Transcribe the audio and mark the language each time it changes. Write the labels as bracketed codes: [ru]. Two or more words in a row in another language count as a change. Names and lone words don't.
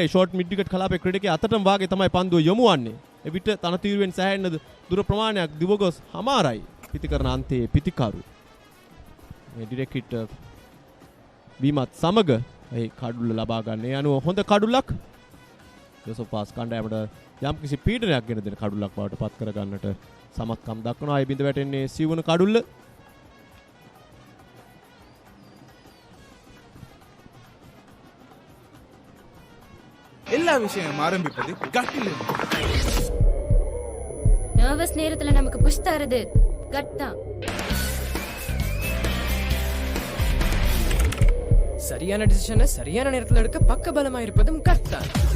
[si] ෂෝට් මිඩ් විකට් කලාපයේ ක්‍රීඩකයා අතටම වාගේ තමයි පන්දුව යොමු වන්නේ. එවිට තනතිරුවෙන් සෑහෙන දුර ප්‍රමාණයක් දිවගොස් හමාරයි පිතිකරන අන්තයේ පිතිකරු. මේ ඩිරෙක්ට් වීමත් සමග ඒ කඩුල්ල ලබා ගන්න. ඒ අනුව හොඳ කඩුල්ලක් ජෝසප්පාස් කණ්ඩායමට යම්කිසි පීඩනයක් ගෙන දෙන කඩුල්ලක් බවට පත් කර ගන්නට සමත්කම් දක්වනවා. ඒ බිඳ වැටෙන්නේ සිවුන කඩුල්ල. [ta] எல்லா விஷயம் ஆரம்பிப்பது கட்டில். நர்வஸ் நேரத்துல நமக்கு புஷ் தரது கட் தான். சரியான டிசிஷனை சரியான நேரத்துல எடுக்க பக்க பலமா இருப்பதும் கட் தான்.